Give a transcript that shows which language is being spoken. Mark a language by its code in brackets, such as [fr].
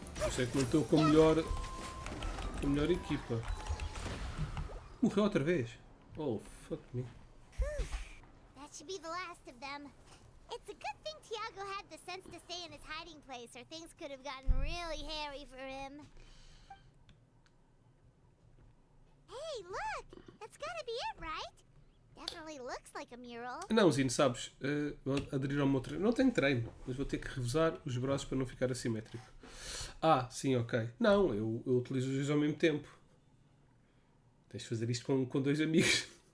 [pt] Sei que não estou com a melhor equipa. Morreu outra vez. [en] Oh, fuck me. That should be the last of them. It's a good thing Tiago had the sense to stay in his hiding place, or things could have gotten really hairy for him. Hey, look! That's gotta be it, right? Definitely looks like a mural. [pt] Não, Zino, sabes? Vou aderir ao meu treino. Não tenho treino, mas vou ter que revezar os braços para não ficar assimétrico. Ah, sim, ok. Não, eu utilizo os dois ao mesmo tempo. Tens de fazer isto com 2 amigos.